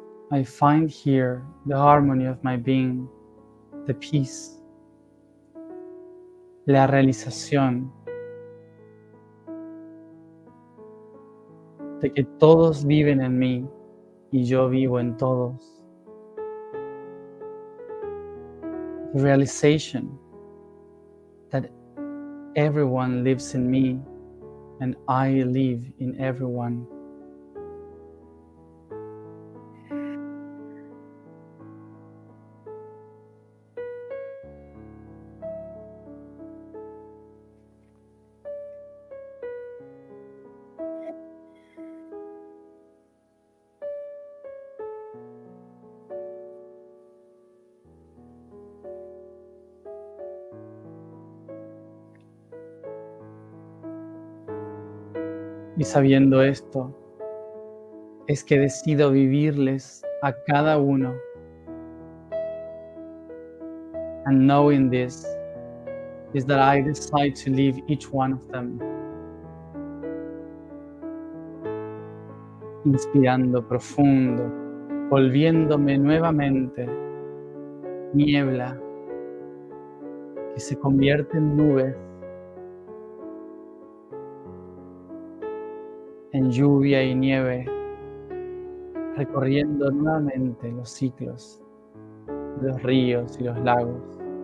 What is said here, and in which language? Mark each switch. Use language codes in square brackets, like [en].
[en] I find here the harmony of my being, the peace, [es] la realización de que todos viven en mí y yo vivo en todos. [en] The realization that everyone lives in me and I live in everyone. [es] Y sabiendo esto, es que decido vivirles a cada uno. [en] And knowing this is that I decide to live each one of them. [es] Inspirando profundo, volviéndome nuevamente niebla que se convierte en nubes, en lluvia y nieve, recorriendo nuevamente los ciclos de los ríos y los lagos.